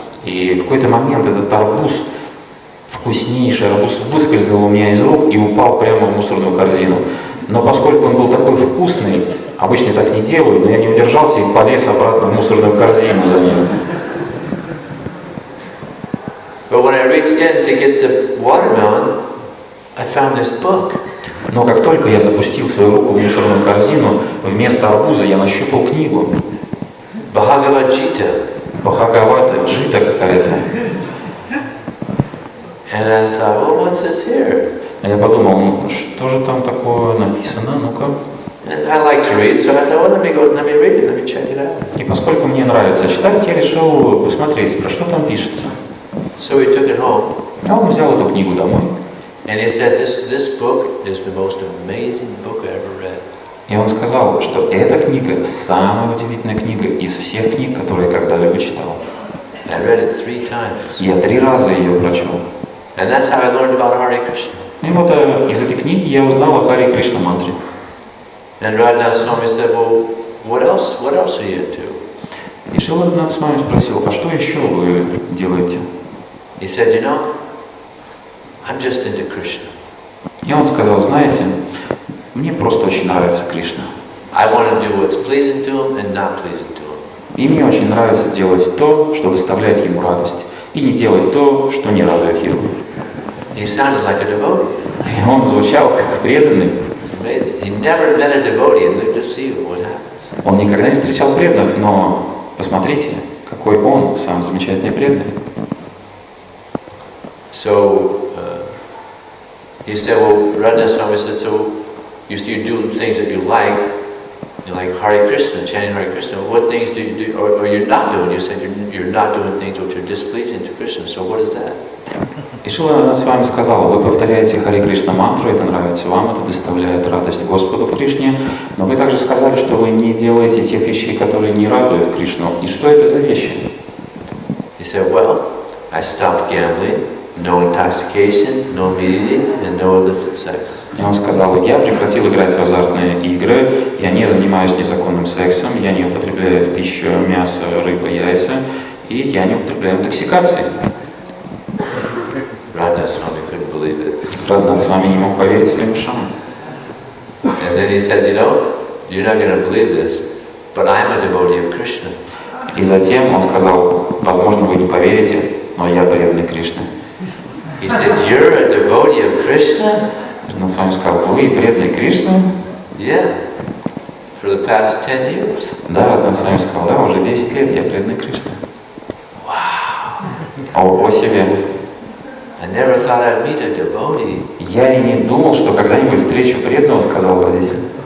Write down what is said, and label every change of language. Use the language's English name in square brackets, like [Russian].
[Russian] И в какой-то момент этот арбуз, вкуснейший арбуз, выскользнул у меня из рук и упал прямо в мусорную корзину. Но поскольку он был такой вкусный, обычно так не делаю, но я не удержался и полез обратно в мусорную корзину за ним. [English] But when I reached in to get the watermelon, I found this book. [Russian] Но как только я запустил свою руку в мусорную корзину, вместо арбуза я нащупал книгу. [English] Bhagavad-gita. [Russian] Бхагавата Джита какая-то. [English] And I thought, well, what's this here? [Russian] Я подумал, ну что же там такое написано, ну-ка. [English] And I like to read, so I thought, well, let me read it, let me check it out. [Russian] И поскольку мне нравится читать, я решил посмотреть, про что там пишется. [English] So we took it home. [Russian] А он взял эту книгу домой. [English] And he said, this book is the most amazing book I ever read. [Russian] И он сказал, что эта книга самая удивительная книга из всех книг, которые я когда-либо читал. [English] I read it 3 times. [Russian] Я 3 раза ее прочел. [English] And that's how I learned about Hare Krishna. [Russian] И вот из этой книги я узнал о Харе Кришна мантре. [English] And Radhanath Swami said, well, what else are you into? [Russian] И Шрила Радханат Свами спросил, а что еще вы делаете? [English] He said, you know, I'm just into Krishna. [Russian] И он сказал, знаете, мне просто очень нравится Кришна. [English] I want to do what's pleasing to him and not pleasing to him. [Russian] И мне очень нравится делать то, что доставляет ему радость, и не делать то, что не радует его. [English] He sounded like a devotee. [Russian] И он звучал как преданный. [English] It's amazing. He never met a devotee and lived to see what happens. [Russian] Он никогда не встречал преданных, но посмотрите, какой он сам замечательный преданный. [English] So he said, well, Radhanath Swami said, so you do things that you like Hare Krishna, chanting Hare Krishna. What things do you do, or you're not doing? You said you're not doing things which are displeasing to Krishna. So what is that? [Russian] И Шрила с вами сказала, вы повторяете Харе Кришна мантру, это нравится вам, это доставляет радость Господу Кришне, но вы также сказали, что вы не делаете тех вещей, которые не радуют Кришну. И что это за вещи? [English] He said, well, I stopped gambling, no intoxication, no meeting, and no illicit sex. [Russian] И он сказал, я прекратил играть в азартные игры, я не занимаюсь незаконным сексом, я не употребляю в пищу мясо, рыбу, яйца, и я не употребляю интоксикации. [English] Radhanath Swami couldn't believe it. [Russian] Радханат Свами не мог поверить своим ушам. [English] And then he said, you know, you're not going to believe this, but I'm a devotee of Krishna. [Russian] И затем он сказал, возможно, вы не поверите, но я преданный Кришны. [English] He said, you're a devotee of Krishna? [Russian] Он с вами сказал, вы преданный Кришны? [English] Yeah, for the past 10 years. [Russian] Да, он с вами сказал, да, уже 10 лет я преданный Кришны. О себе. [English] I never thought I'd meet a devotee. [Russian] Я и не думал, что когда-нибудь встречу преданного, сказал водитель.